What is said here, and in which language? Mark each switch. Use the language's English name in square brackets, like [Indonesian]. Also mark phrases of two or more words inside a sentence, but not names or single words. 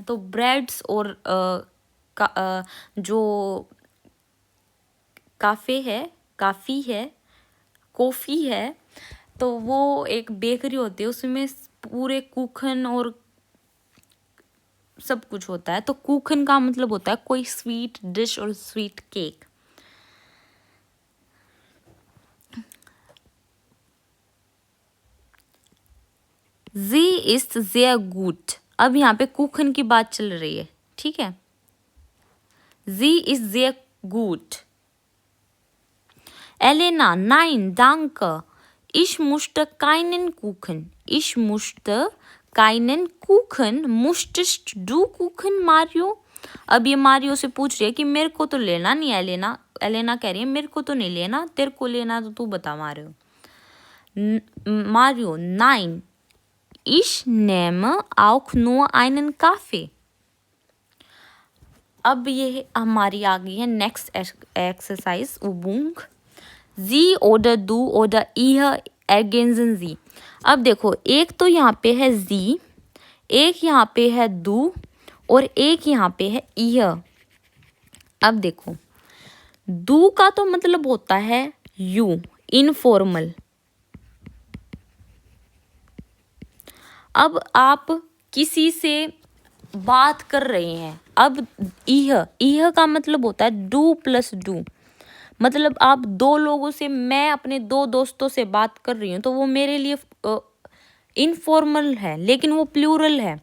[Hindi] तो ब्रेड्स और जो काफ़ी है, कॉफ़ी है, तो वो एक बेकरी होती है, उसमें पूरे कुखन और सब कुछ होता है. तो कुखन का मतलब होता है कोई स्वीट डिश और स्वीट केक. [German] Sie ist sehr gut. [Hindi] अब यहाँ पे कुखन की बात चल रही है, ठीक है. [German] Sie ist sehr gut. Elena, nein, danke. Ich möchte keinen Kuchen. Ich möchte keinen Kuchen. Möchtest du Kuchen, Mario? [Hindi] अब ये मारियो से पूछ रही है कि मेरे को तो लेना नहीं है, एलेना कह रही है मेरे को तो नहीं लेना, तेरे को लेना तो तू बता मारियो। [German] Mario, nein, ich nehme auch nur einen Kaffee. [Hindi] अब ये हमारी आ गई है [English] next exercise [Hindi] उबुंग। [German] Sie oder du oder ihr ergänzen Sie. [Hindi] अब देखो एक तो यहाँ पे है जी, एक यहाँ पे है du और एक यहाँ पे है ihr। अब देखो du का तो मतलब होता है you, इनफॉर्मल। अब आप किसी से बात कर रहे हैं, अब इह का मतलब होता है डू प्लस डू, मतलब आप दो लोगों से, मैं अपने दो दोस्तों से बात कर रही हूँ तो वो मेरे लिए इनफॉर्मल है लेकिन वो प्लूरल है।